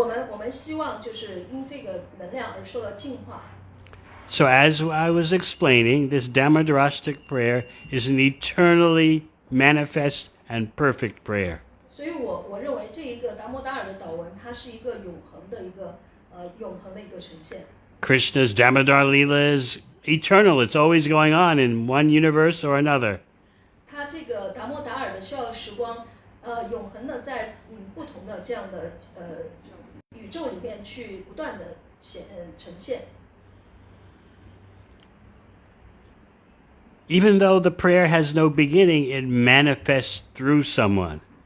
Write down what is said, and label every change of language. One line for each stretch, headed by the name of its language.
Chinese: 我们希望就是因这个能量而受到净化。
English: So as I was explaining, this Damodarastic prayer is an eternally manifest and perfect prayer.
Chinese: 所以我认为这一个达摩达尔的祷文，它是一个永恒的一个呈现。
English: Krishna's Damodara Lila is eternal. It's always going on in one universe or another.
Chinese: 它这个达摩达尔的逍遥时光，永恒的在不同的这样的宇宙里面去不断的呈现。
English: Even though the prayer has no beginning, it manifests through someone.